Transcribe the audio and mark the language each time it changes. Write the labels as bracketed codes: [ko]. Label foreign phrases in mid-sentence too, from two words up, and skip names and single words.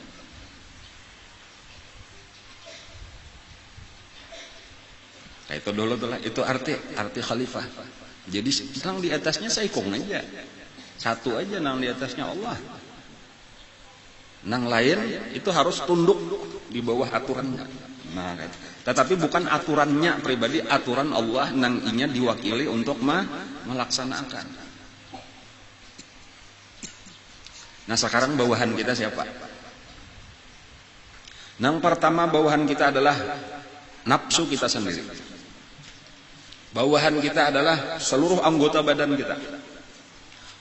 [id] Nah, itu dulu tuh, itu arti khalifah. [bjn] Jadi nang di atasnya saikong aja, satu aja nang di atasnya Allah. Nang lain itu harus tunduk di bawah aturannya. Nah, tetapi bukan aturannya pribadi, aturan Allah nang inya diwakili untuk melaksanakan. [id] Nah, sekarang bawahan kita siapa? [bjn] Nang pertama bawahan kita adalah nafsu kita sendiri. [id] Bawahan kita adalah seluruh anggota badan kita.